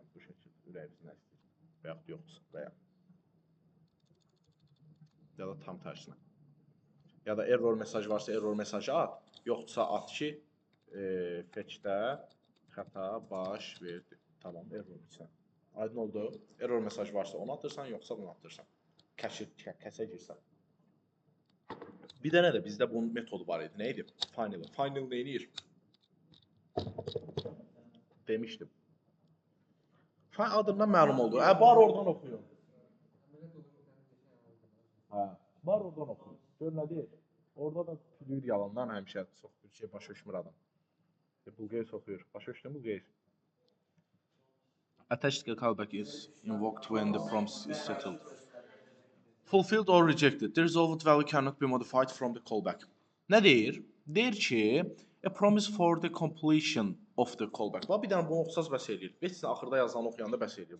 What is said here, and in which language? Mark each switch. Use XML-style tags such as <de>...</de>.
<az>Bu şəkildə ürəyiniz nə istəyir? Və yaxud yoxdursa və ya. Ya da tam tərsinə. Ya da error mesaj varsa error mesajı at. Yoxdursa at ki, fetchdə xəta baş verdi. Tamam, error içinə. Aydın oldu. Error mesaj varsa onu atırsan, yoxsa bunu atırsan. Kəsə girsən. Bir dənə də bizdə bunun metodu var idi. Nə idi? Final. Final nə edir? Demişdim. File adından məlum oldu. Var oradan oxuyun. Hə, var oradan oxuyun. Gör nə deyir? Orada da tülür yalandan həmişə çox bir şey başa düşmür adam. Bulqeys oxuyur. Başa düşdün Bulqeys?</az> <en>Attached callback is invoked when the prompt is settled. Fulfilled or rejected. The resolved value cannot be modified from the callback.</en> <az>Nə deyir? Deyir ki,</az> <en>a promise for the completion of the callback.</en> <az>Bax, bir dənə bunu oxusaz bəs eləyir. Heç axırda yazılanı oxuyanda bəs eləyir.</az>